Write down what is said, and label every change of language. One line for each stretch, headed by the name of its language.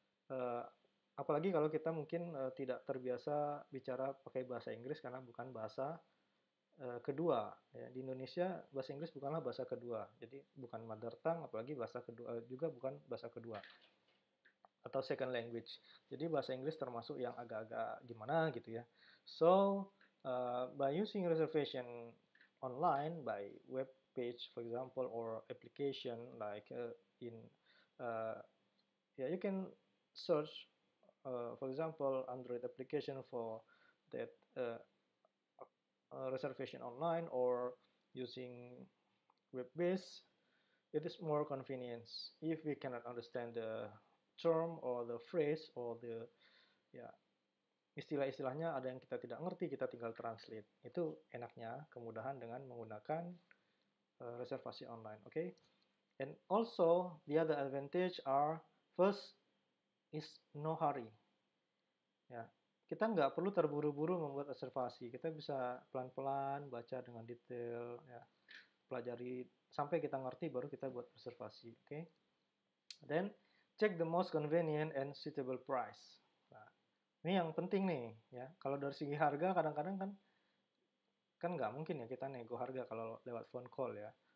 Indonesian: Eh, Apalagi kalau kita mungkin tidak terbiasa bicara pakai bahasa Inggris karena bukan bahasa kedua. Ya. Di Indonesia bahasa Inggris bukanlah bahasa kedua, jadi bukan
English: mother tongue,
Indonesian: apalagi bahasa kedua juga bukan bahasa kedua atau
English: second language.
Indonesian: Jadi bahasa Inggris termasuk yang agak-agak gimana gitu ya.
English: So by using reservation online by web page, for example, or application like in uh, yeah, you can search, for example, Android application for that reservation online or using web-based. It is more convenience if we cannot understand the term or the phrase or the
Indonesian: ya istilah-istilahnya ada yang kita tidak ngerti, kita tinggal translate. Itu enaknya kemudahan dengan menggunakan reservasi online.
English: Okay, and also the other advantage are first is no hurry.
Indonesian: Ya, kita nggak perlu terburu-buru membuat reservasi. Kita bisa pelan-pelan baca dengan detail, ya, pelajari sampai kita ngerti baru kita buat reservasi. Oke. Okay?
English: Then check the most convenient and suitable price.
Indonesian: Nah, ini yang penting nih, ya. Kalau dari segi harga kadang-kadang kan nggak mungkin ya kita nego harga kalau lewat phone call ya.